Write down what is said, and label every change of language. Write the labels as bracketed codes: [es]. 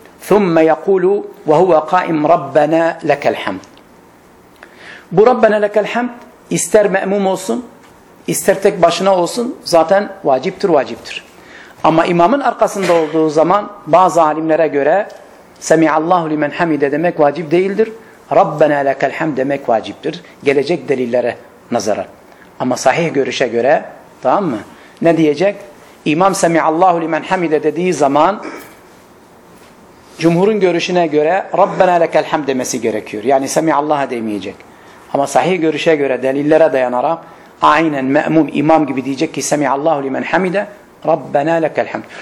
[ar] ثُمَّ يَقُولُ وَهُوَ قَائِمْ رَبَّنَا لَكَ الْحَمْدِ. [tr] Bu Rabbena leke الْحَمْد ister me'mum olsun, ister tek başına olsun, zaten vaciptir, vaciptir. Ama imamın arkasında olduğu zaman bazı alimlere göre [ar] سَمِعَ اللّٰهُ لِمَنْ حَمِدَ [tr] demek vacip değildir. [ar] رَبَّنَا لَكَ الْحَمْد [tr] demek vaciptir. Gelecek delillere nazaran. Ama sahih görüşe göre, tamam mı? Ne diyecek? İmam [ar] سَمِعَ اللّٰهُ لِمَنْ حَمِدَ [tr] dediği zaman cumhurun görüşüne göre Rabbena lekel hamd demesi gerekiyor. Yani semiallaha demeyecek. Ama sahih görüşe göre delillere dayanarak aynen me'mum imam gibi diyecek ki semiallahu limen hamide Rabbena lekel hamd.